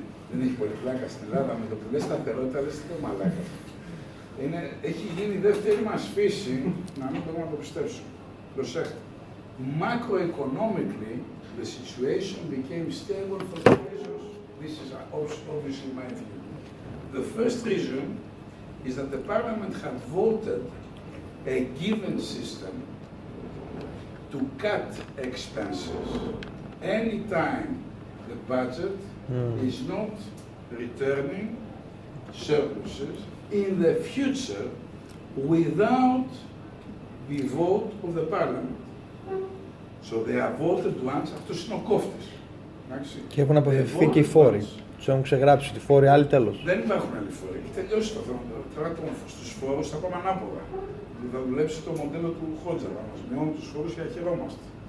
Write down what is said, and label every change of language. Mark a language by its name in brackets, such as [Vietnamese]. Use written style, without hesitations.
[Greek] Δεν έχει πολύ πλάκα στην Ελλάδα, με το που λες σταθερότητα, λες τι μαλάκα. Έχει γίνει η δεύτερη μας φύση, να μην μπορούμε να το πιστέψουμε. Προσέχτε. [English] Macroeconomically, the situation became stable for two reasons. This is obviously my view. The first reason is that the parliament had voted a given system to cut expenses anytime the budget is not returning surpluses in the future without the vote of the parliament. So they are voted once, [Greek] αυτός είναι ο κόφτης. Και έχουν αποφευθεί και οι φόροι. Τους έχουν ξεγράψει ότι οι φόροι άλλοι τέλος. Δεν υπάρχουν άλλοι φόροι. Έχει τελειώσει το θέμα. Τώρα στους φόρους θα πάμε ανάποδα. Θα δουλέψει το μοντέλο του Χότζα. Θα μας μειώνουν τους φόρους και θα χαιρόμαστε.